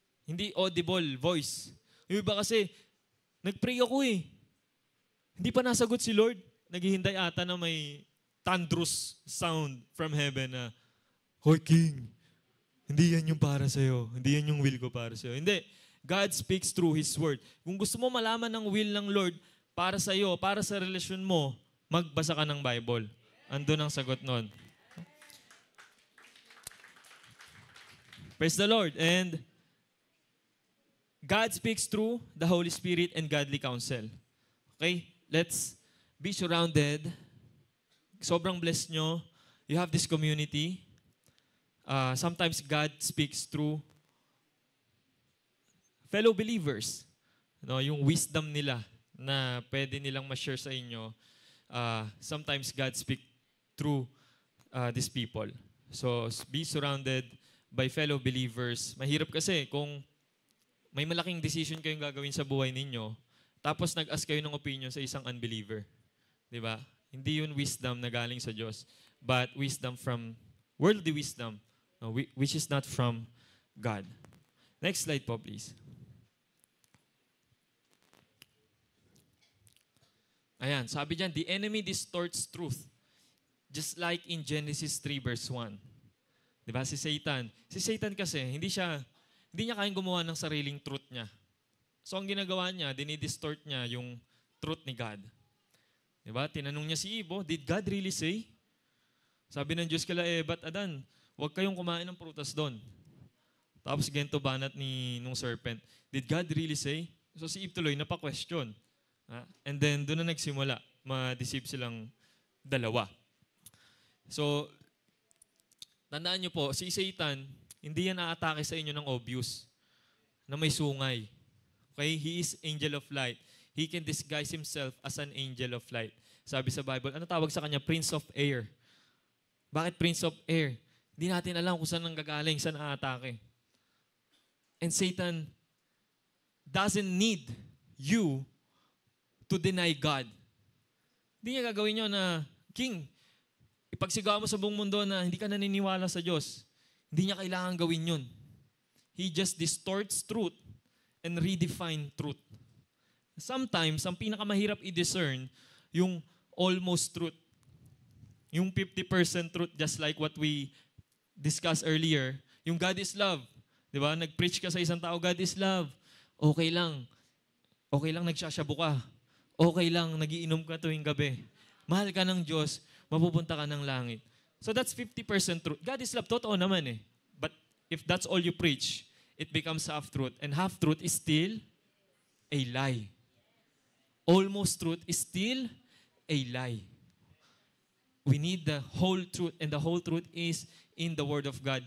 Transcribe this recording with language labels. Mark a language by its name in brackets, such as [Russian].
[Filipino] Hindi audible voice. Yung iba kasi, nag-pray ako eh. Hindi pa nasagot si Lord. Naghihintay ata na may thunderous sound [English] from heaven [Filipino] na, Hoy King, hindi yan yung para sa'yo. Hindi yan yung will ko para sa'yo. Hindi. [English] God speaks through His Word. [Filipino] Kung gusto mo malaman ng will ng Lord para sa'yo, para sa relasyon mo, magbasa ka ng Bible. Andun ang sagot nun. [English] Praise the Lord. And God speaks through the Holy Spirit and godly counsel. Okay? Let's be surrounded. [Filipino] Sobrang blessed nyo. [English] You have this community. Sometimes God speaks through fellow believers. [Filipino] No, yung wisdom nila na pwede nilang ma-share sa inyo. [English] Sometimes God speaks through these people. So be surrounded by fellow believers. [Filipino] Mahirap kasi kung may malaking decision kayong gagawin sa buhay ninyo, tapos nag-ask kayo ng opinion sa isang unbeliever. Di ba? Hindi yun wisdom na galing sa Diyos, [English] but wisdom from worldly wisdom, which is not from God. Next slide po, please. Ayan, sabi dyan, the enemy distorts truth. Just like in Genesis 3 verse 1. [Filipino] Di ba? Si Satan kasi, hindi niya kayang gumawa ng sariling truth niya. So ang ginagawa niya, dinidistort niya yung truth ni God. Di ba? Tinanong niya si Eve, [English] did God really say? [Filipino] Sabi ng Diyos kala Eva at Adan, huwag kayong kumain ng prutas doon. Tapos ganito banat nung serpent, [English] did God really say? [Filipino] So si Eve tuloy, napa-question. And then doon na nagsimula, ma-deceive silang dalawa. So, tandaan nyo po, si Satan, hindi yan aatake sa inyo ng obvious, na may sungay. Okay? [English] He is angel of light. He can disguise himself as an angel of light. [Filipino] Sabi sa Bible, ano tawag sa kanya? Prince of Air. Bakit Prince of Air? Hindi natin alam kung saan nanggagaling, saan aatake. [English] And Satan doesn't need you to deny God. [Filipino] Hindi niya gagawin nyo na, King, ipagsigawa mo sa buong mundo na hindi ka naniniwala sa Diyos. Hindi niya kailangan gawin yun. [English] He just distorts truth and redefine truth. [Filipino] Sometimes, ang pinakamahirap i-discern, yung almost truth. [English] Yung 50% truth, just like what we discussed earlier. Yung God is love. Di ba? [Filipino] Nag-preach ka sa isang tao, [English] God is love. [Filipino] Okay lang. Okay lang nagsasyabu ka. Okay lang, nagiinom ka tuwing gabi. Mahal ka ng Diyos, mapupunta ka ng langit. [English] So that's 50% truth. God is love, [Filipino] totoo naman eh. [English] But if that's all you preach, it becomes half-truth. And half-truth is still a lie. Almost truth is still a lie. We need the whole truth, and the whole truth is in the Word of God.